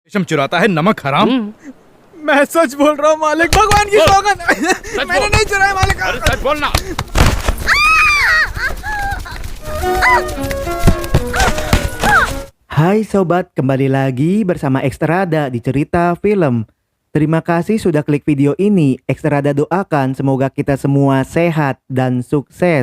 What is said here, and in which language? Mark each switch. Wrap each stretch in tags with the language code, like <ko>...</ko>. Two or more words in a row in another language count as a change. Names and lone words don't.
<hi>रेशम चुराता है नमक हराम। मैं सच बोल रहा हूँ मालिक, भगवान की सौगंध। मैंने नहीं चुराया मालिक। अरे सच बोलना।</hi> <id>Hai sobat, kembali lagi bersama Ekstrada di cerita film. Terima kasih sudah klik video ini. Ekstrada doakan semoga kita semua sehat dan sukses.</id>